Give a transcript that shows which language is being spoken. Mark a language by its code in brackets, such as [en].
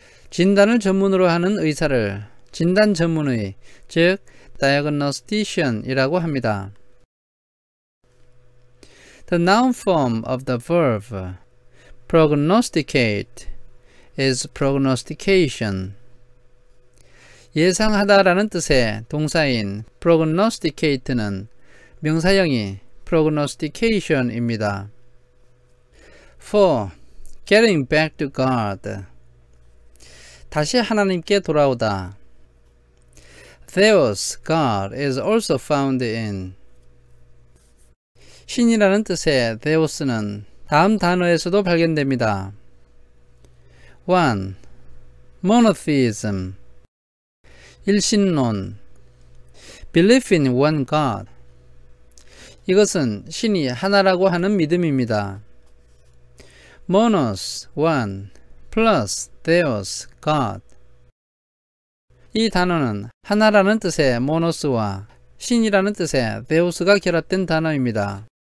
[ko] 진단을 전문으로 하는 의사를 진단 전문의, 즉 diagnostician이라고 합니다. [en] The noun form of the verb prognosticate is prognostication. [ko] 예상하다라는 뜻의 동사인 prognosticate는 명사형이 prognostication입니다. [en] 4. Getting back to God. [ko] 다시 하나님께 돌아오다. [en] Theos, God, is also found in. [ko] 신이라는 뜻의 theos는 다음 단어에서도 발견됩니다. 1. [en] Monotheism. 일신론. belief in one God. [ko] 이것은 신이 하나라고 하는 믿음입니다. [en] monos, one, plus theos, God. [ko] 이 단어는 하나라는 뜻의 모노스와 신이라는 뜻의 데우스가 결합된 단어입니다.